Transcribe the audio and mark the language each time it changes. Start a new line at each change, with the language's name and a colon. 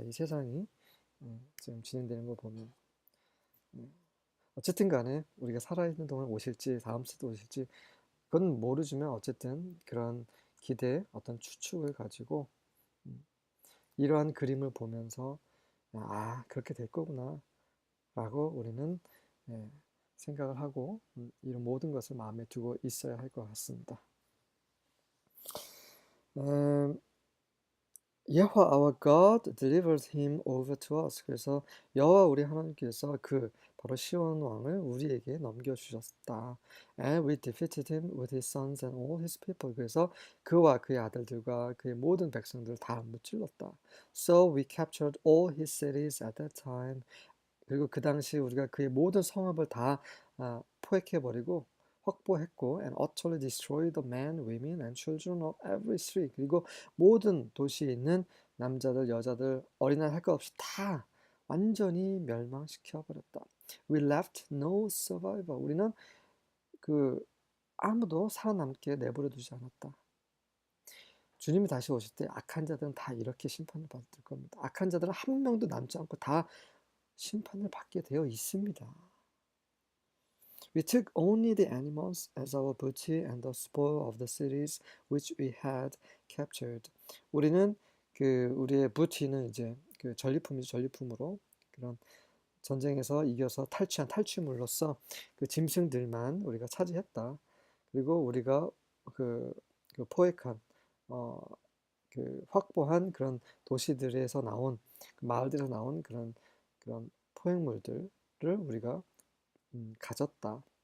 Korean: 이 세상이 지금 진행되는 거 보면. 어쨌든 간에 우리가 살아있는 동안 오실지 다음 세대 오실지 그건 모르지만 어쨌든 그런 기대, 어떤 추측을 가지고 이러한 그림을 보면서 그렇게 될 거구나 라고 우리는 생각을 하고 이런 모든 것을 마음에 두고 있어야 할 것 같습니다.
English: 여호와 our God delivered him over to us.
Korean: 그래서 여호와 우리 하나님께서 그 바로 시온 왕을 우리에게 넘겨주셨다.
English: And we defeated him with his sons and all his people.
Korean: 그래서 그와 그의 아들들과 그의 모든 백성들을 다 무찔렀다.
English: So we captured all his cities at that time.
Korean: 그리고 그 당시 우리가 그의 모든 성읍을 다 포획해버리고 확보했고
English: and utterly destroyed the men, women and children of every street.
Korean: 그리고 모든 도시에 있는 남자들, 여자들, 어린아이 할 것 없이 다 완전히 멸망시켜 버렸다.
English: We left no survivor.
Korean: 우리는 그 아무도 살아남게 내버려 두지 않았다. 주님이 다시 오실 때 악한 자들은 다 이렇게 심판을 받을 겁니다. 악한 자들은 한 명도 남지 않고 다 심판을 받게 되어 있습니다.
English: We took only the animals as our booty and the spoil of the cities which we had captured.
Korean: 우리는 그 우리의 booty는 이제 그 전리품이죠. 전리품으로 그런 전쟁에서 이겨서 탈취한 탈취물로서 그 짐승들만 우리가 차지했다. 그리고 우리가 그, 그 포획한 그 확보한 그런 도시들에서 나온 그 마을들에서 나온 그런 포획물들을 우리가 가졌다.